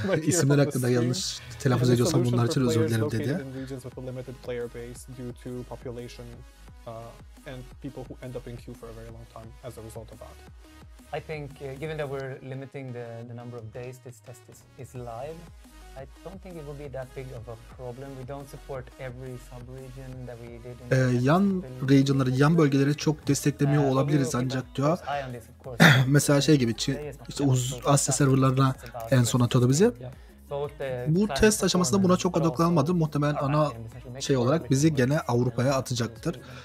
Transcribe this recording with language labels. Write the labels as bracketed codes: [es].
[tr] İsimler hakkında yanlış telaffuz ediyorsam bunlar için özür dilerim dedi. [en] Regions with a limited player base due to population and people who end up in queue for a very long time as a result of that. I think, given that we're limiting the number of days this test is live, I don't think it will be that big of a problem. We don't support every sub-region that we did in [tr] yan regionları, yan bölgeleri çok desteklemiyor olabiliriz ancak diyor. Mesela şey gibi, işte Asya serverlarına en son atıyordu bizi. Bu test aşamasında buna çok odaklanmadı. Muhtemelen ana şey olarak bizi gene Avrupa'ya atacaktır.